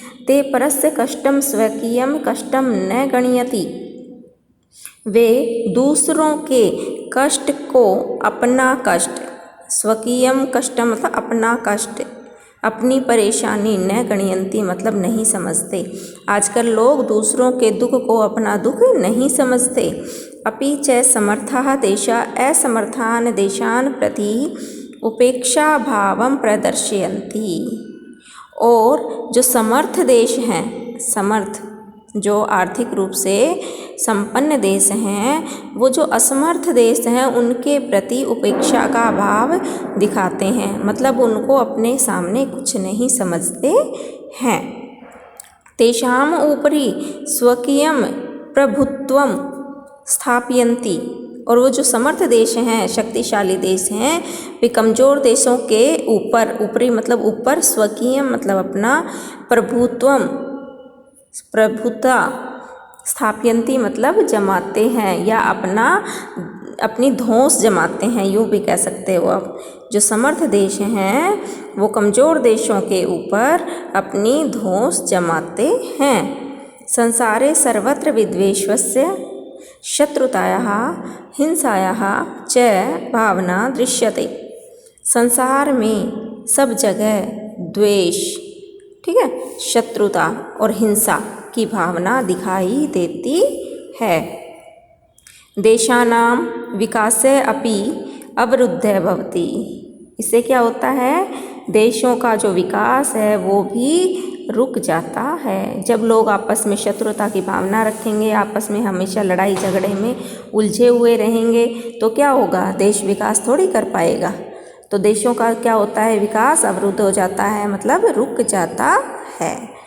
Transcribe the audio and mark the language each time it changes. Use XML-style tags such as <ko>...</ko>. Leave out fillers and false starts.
<sa>ते परस्य कष्टम स्वकीयम कष्टम न गणयति,</sa> <hi>वे दूसरों के कष्ट को अपना कष्ट,</hi> <sa>स्वकीयम कष्टम</sa> <hi>मतलब अपना कष्ट, अपनी परेशानी,</hi> <sa>न गणयन्ति</sa> <hi>मतलब नहीं समझते। आजकल लोग दूसरों के दुख को अपना दुख नहीं समझते।</hi> <sa>अपि च समर्थाः तेषा असमर्थान् देशान् प्रति उपेक्षा भावं प्रदर्शयन्ति।</sa> <hi>और जो समर्थ देश हैं, समर्थ जो आर्थिक रूप से संपन्न देश हैं, वो जो असमर्थ देश हैं उनके प्रति उपेक्षा का भाव दिखाते हैं। मतलब उनको अपने सामने कुछ नहीं समझते हैं।</hi> <sa>तेषाम उपरि स्वकीयम प्रभुत्वम स्थापयन्ति,</sa> <hi>और वो जो समर्थ देश हैं, शक्तिशाली देश हैं, वे कमज़ोर देशों के ऊपर, ऊपरी मतलब ऊपर, स्वकीय मतलब अपना, प्रभुता, स्थापयन्ति मतलब जमाते हैं, या अपनी धौंस जमाते हैं, यूँ भी कह सकते हो आप। जो समर्थ देश हैं वो कमज़ोर देशों के ऊपर अपनी धौंस जमाते हैं।</hi> <sa>संसारे सर्वत्र विद्वेषस्य शत्रुतायाः हिंसायाः च भावना दृश्यते।</sa> <hi>संसार में सब जगह द्वेष, ठीक है, शत्रुता और हिंसा की भावना दिखाई देती है।</hi> <sa>देशानां विकासे अपि अवरुद्धः भवति।</sa> <hi>इससे क्या होता है, देशों का जो विकास है वो भी रुक जाता है। जब लोग आपस में शत्रुता की भावना रखेंगे, आपस में हमेशा लड़ाई झगड़े में उलझे हुए रहेंगे, तो क्या होगा, देश विकास थोड़ी कर पाएगा। तो देशों का क्या होता है, विकास अवरुद्ध हो जाता है, मतलब रुक जाता है।</hi>